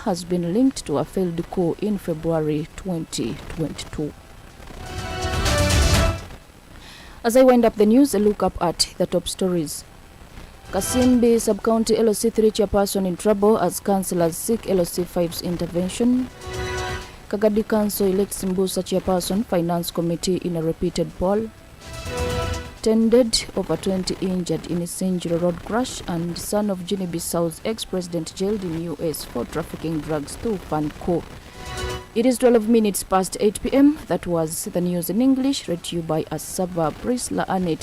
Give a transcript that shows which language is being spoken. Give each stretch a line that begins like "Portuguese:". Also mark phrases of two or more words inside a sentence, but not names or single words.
English: has been linked to a failed coup in February 2022. As I wind up the news, a look up at the top stories. Kasimbi Sub-County LOC3 chairperson in trouble as councillors seek LOC5's intervention. Kagadi Council elects Mbusa chairperson finance committee in a repeated poll. 10 dead, over 20 injured in a Isingiro road crash, and son of Guinea-Bissau's ex-president jailed in US for trafficking drugs to fund coup. It is 12 minutes past 8 p.m. That was the news in English, read to you by Asaba, Priscilla, Anet.